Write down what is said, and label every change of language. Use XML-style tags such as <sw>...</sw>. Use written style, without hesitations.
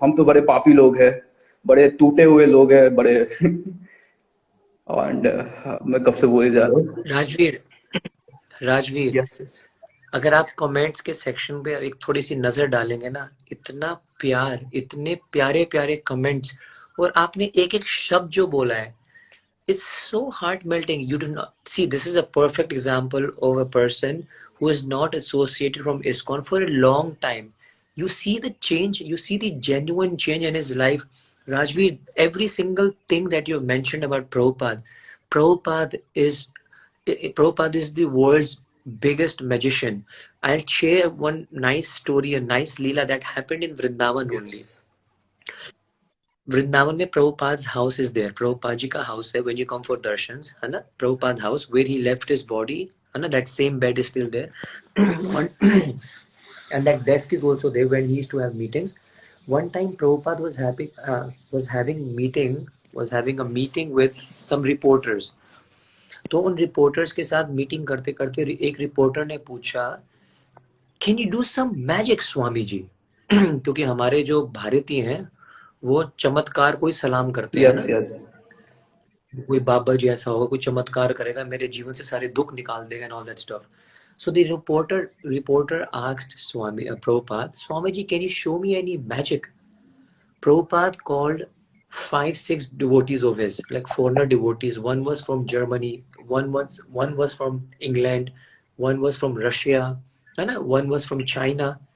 <hi>हम तो बड़े पापी लोग हैं, बड़े टूटे हुए लोग हैं, बड़े एंड मैं कब से बोले जा रहा हूँ। Rajveer, Rajveer,</hi> <en>Yes yes.</en> <hi>अगर आप कमेंट्स के सेक्शन पे एक थोड़ी सी नजर डालेंगे ना, इतना प्यार, इतने प्यारे प्यारे कमेंट्स, और आपने एक एक शब्द जो बोला है,</hi> <en>it's so heart melting. You do not see, this is a perfect example of a person who is not associated from ISKCON for a long time. You see the change, you see the genuine change in his life. Rajveer, every single thing that you have mentioned about Prabhupada, Prabhupada is Prabhupada is the world's biggest magician. I'll share one nice story, a nice leela that happened in Vrindavan only. Vrindavan में Prabhupada house is there,</en> <hi>Prabhupada ji का house है।</hi> <en>When you come for darshans, है ना, Prabhupada house where he left his body, है ना, that same bed is still there and that desk is also there when he used to have meetings. One time Prabhupada was having a meeting with some reporters.</en> <hi>तो उन reporters के साथ meeting करते करते एक reporter ने पूछा,</hi> <en>Can you do some magic Swami ji?</en> <hi>क्योंकि हमारे जो भारतीय हैं वो चमत्कार को ही सलाम करते हैं ना,</hi> <en>Yes yes.</en> <hi>कोई बाबा जी ऐसा होगा, कोई चमत्कार करेगा, मेरे जीवन से सारे दुख निकाल देगा</hi> <en>And all that stuff. So the reporter asked Prabhupada, Swamiji, can you show me any magic? Prabhupada called 5-6 devotees of his, like foreigner devotees. One was from Germany, one was from England, one was from Russia,</en> <hi>है ना,</hi> <en>one was from China.</en>